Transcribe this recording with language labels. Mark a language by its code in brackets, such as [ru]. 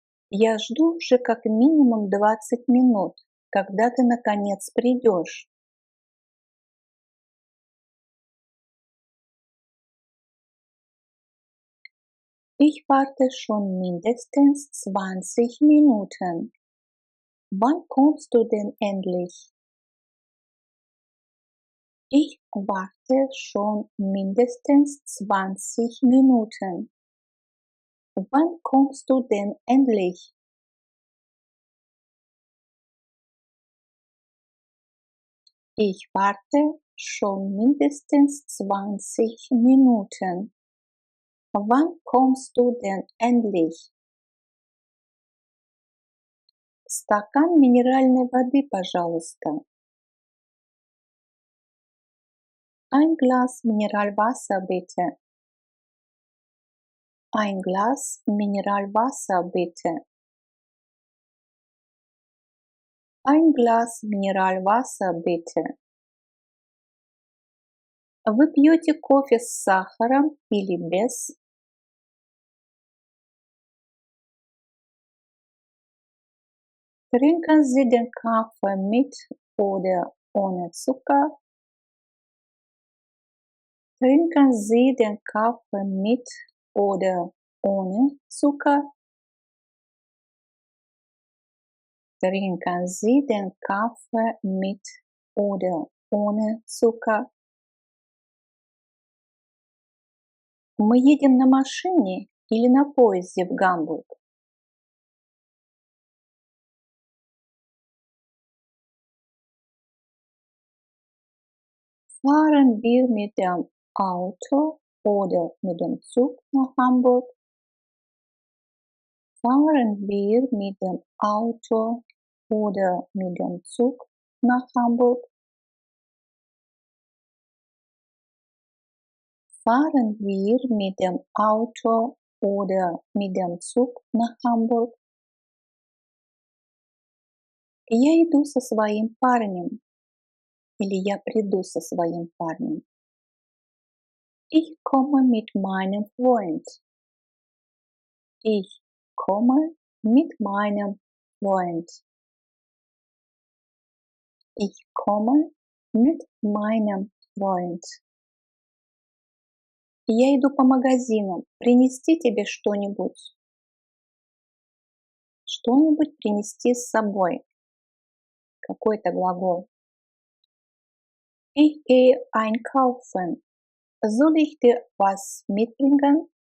[ru] Я жду уже как минимум 20 минут. Когда ты наконец придешь? [de] Ich warte schon mindestens 20 Minuten. Wann kommst du denn endlich? Ich warte schon mindestens 20 Minuten. Wann kommst du denn endlich? Ich warte schon mindestens 20 Minuten. Wann kommst du denn endlich? [ru] Стакан минеральной воды, пожалуйста. [de] Ein Glas Mineralwasser bitte. Ein Glas Mineralwasser bitte. Ein Glas Mineralwasser bitte. [ru] Вы пьете кофе с сахаром или без? [de] Trinken Sie den Kaffee mit oder ohne Zucker? Trinken Sie den Kaffee mit oder ohne Zucker? Trinken Sie den Kaffee mit oder ohne Zucker? [ru] Мы едем на машине или на поезде в Гамбург? [de] Fahren wir mit dem Auto oder mit dem Zug nach Hamburg? Fahren wir mit dem Auto oder mit dem Zug nach Hamburg? Fahren wir mit dem Auto oder mit dem Zug nach Hamburg? [ru] Я иду со своим парнем. Или я приду со своим парнем. [de] Ich komme mit meinem Freund. Ich komme mit meinem Freund. Ich komme mit meinem Freund. [ru] Я иду по магазинам. Принести тебе что-нибудь. Что-нибудь принести с собой. Какой-то глагол. [de] Ich gehe einkaufen. Soll ich dir was mitbringen?